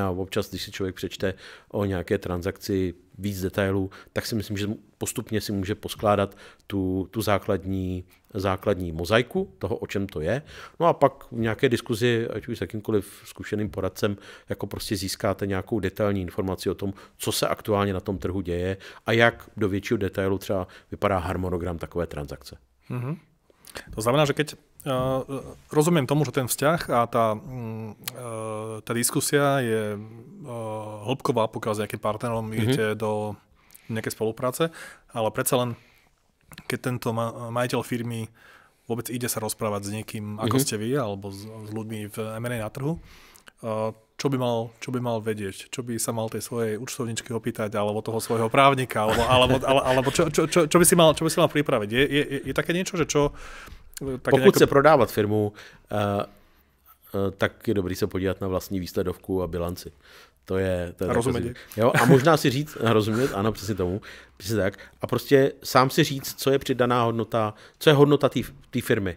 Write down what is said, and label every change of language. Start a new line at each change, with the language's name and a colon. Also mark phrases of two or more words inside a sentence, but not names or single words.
Czech: A občas, když si člověk přečte o nějaké transakci víc detailů, tak si myslím, že postupně si může poskládat tu základní mozaiku toho, o čem to je. No a pak v nějaké diskuzi, ať už s jakýmkoliv zkušeným poradcem, jako prostě získáte nějakou detailní informaci o tom, co se aktuálně na tom trhu děje a jak do většího detailu třeba vypadá harmonogram takové transakce.
Slovak: To znamená, že keď rozumiem tomu, že ten vzťah a tá diskusia je hĺbková, pokiaľ s nejakým partnerom idete do nejakej spolupráce, ale predsa len, keď tento majiteľ firmy vôbec ide sa rozprávať s niekým, ako ste vy, alebo s ľuďmi v M&A na trhu, čo by mal vedieť? Čo by sa mal tej svojej účtovničky opýtať, alebo toho svojho právnika, alebo čo by si mal pripraviť? Je také niečo, že čo...
Czech: Pokud chce prodávat firmu, tak je dobrý se podívat na vlastní výsledovku a bilanci. To je rozumět. Jo? A možná si říct, rozumět, ano, přesně tomu, přesně tak. A prostě sám si říct, co je přidaná hodnota, co je hodnota té firmy.